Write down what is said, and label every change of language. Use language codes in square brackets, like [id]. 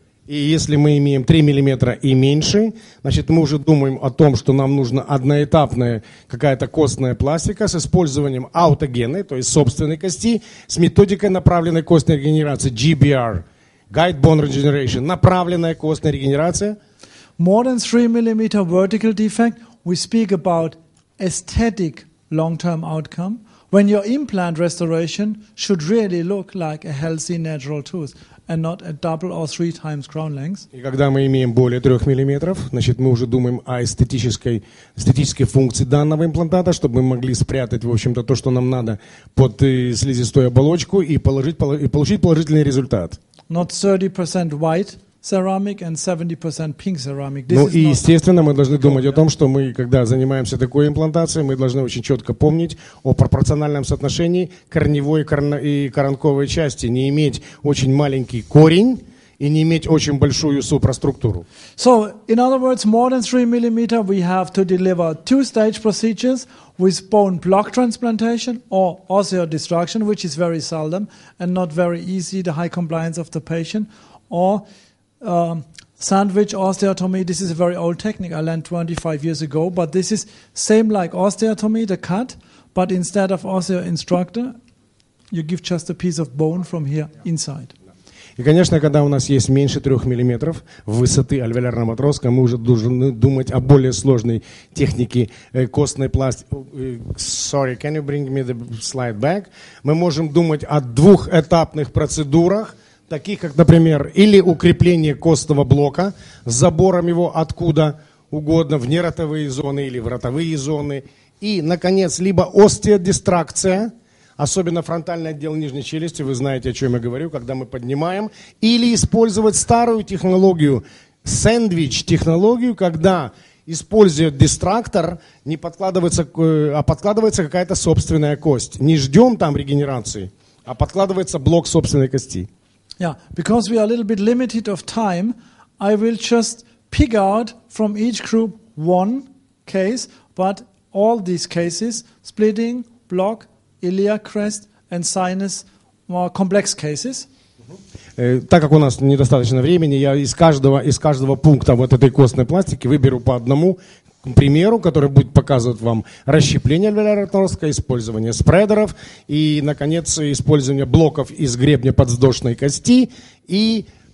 [ru] И если мы имеем 3 мм и меньше, значит, мы уже думаем о том, что нам нужна одноэтапная какая-то костная пластика с использованием аутогенной, то есть собственной кости, с методикой направленной костной регенерации, GBR, Guide Bone Regeneration, направленная костная регенерация. [en] More than 3 mm vertical defect, we speak about aesthetic long-term outcome, when your implant restoration should really look like a healthy natural tooth. And not a double or 3 times crown length. [ru] И когда мы имеем более 3 мм, значит, мы уже думаем о эстетической функции данного имплантата, чтобы мы могли спрятать, в общем-то, то, что нам надо под слизистую оболочку и получить положительный результат. [en] Not 30% white ceramic and 70% pink ceramic. [ru] Ну и, естественно, мы должны думать о том, что мы, когда занимаемся такой имплантацией, мы должны очень четко помнить о пропорциональном соотношении корневой и коронковой части, не иметь очень маленький корень и не иметь очень большую супраструктуру. [en] So, in other words, more than 3 mm, we have to deliver 2-stage procedures with bone block transplantation or osseodestruction, which is very seldom and not very easy, the high compliance of the patient, or sandwich osteotomy. This is a very old technique I learned 25 years ago, but this is same like osteotomy, the cut, but instead of osteoinstructor, you give just a piece of bone from here inside. [ru] И, конечно, когда у нас есть меньше 3 мм высоты альвеолярного отростка, мы уже должны думать о более сложной технике костной пластики. [en] Sorry, can you bring me the slide back? [ru] Мы можем думать о двухэтапных процедурах, таких как, например, или укрепление костного блока с забором его откуда угодно, в неротовые зоны или в ротовые зоны. И, наконец, либо остеодистракция, особенно фронтальный отдел нижней челюсти, вы знаете, о чем я говорю, когда мы поднимаем, или использовать старую технологию, сэндвич-технологию, когда, используя дистрактор, не подкладывается, а подкладывается какая-то собственная кость. Не ждем там регенерации, а подкладывается блок собственной кости. [en] Yeah, because we are a little bit limited of time, I will just pick out from each group one case, but all these cases, splitting, block, iliac crest, and sinus, more complex cases. [ru] Так как у нас недостаточно времени, я из каждого пункта вот этой костной пластики выберу по одному примеру, который будет показывать вам расщепление альвеолярного отростка, использование спредеров и, наконец, использование блоков из гребня подвздошной кости и